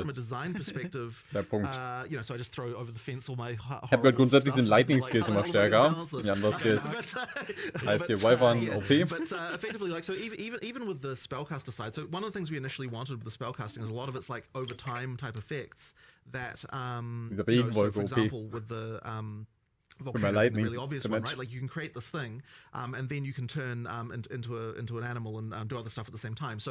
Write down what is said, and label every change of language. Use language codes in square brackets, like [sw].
[en] from a design perspective. [de] Der Punkt. [en] You know, so I just throw over the fence all my. [de] Ich habe gehört, grundsätzlich sind Lightning Skills immer stärker. Die anderen Skills. Heißt hier Wyvern OP. [en] But effectively, like, so even with the spellcaster side, so one of the things we initially wanted with the spellcasting is a lot of it's like over time type effects that you know, so for example with the volcano, the really obvious one, right? Like you can create this thing and then you can turn into an animal and do other stuff at the same time.